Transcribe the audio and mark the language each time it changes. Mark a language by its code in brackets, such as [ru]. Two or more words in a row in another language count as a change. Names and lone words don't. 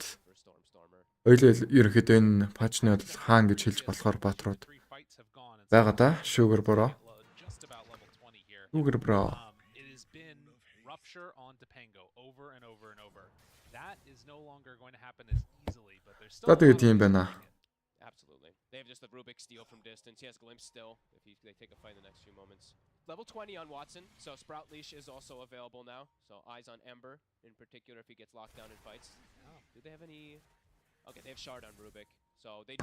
[mn] Ойлоо ерөнхийдөө энэ патчны бол хаан гэж хэлж болохоор баатрууд байгаа да. Sugar Bro. Sugar Bro. За тэгээд тийм байна. [en] They have just the Rubik steal from distance. He has glimpse still if they take a fight in the next few moments. Level 20 on Watson, so Sprout Leash is also available now. So eyes on Ember in particular if he gets locked down in fights. Do they have any? Okay, they have Shard on Rubik, so they